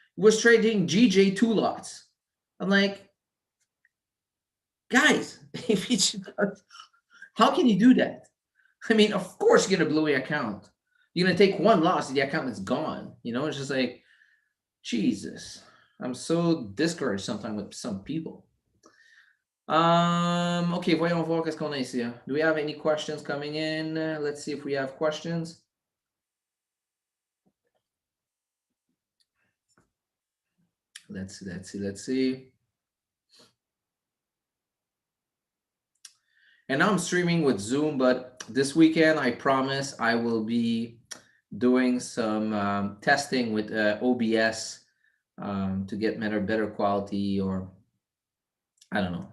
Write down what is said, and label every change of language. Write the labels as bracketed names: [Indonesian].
[English] was trading GJ 2 lots. I'm like, guys, if it's, how can you do that? I mean, of course you're gonna blow your account. You're gonna take one loss, the account is gone. You know, it's just like, Jesus. I'm so discouraged sometimes with some people. [French] Okay, voyons voir qu'est-ce qu'on a ici. [English] Do we have any questions coming in? Let's see if we have questions. Let's see. And now I'm streaming with Zoom, but this weekend I promise I will be doing some testing with OBS to get better quality, or I don't know.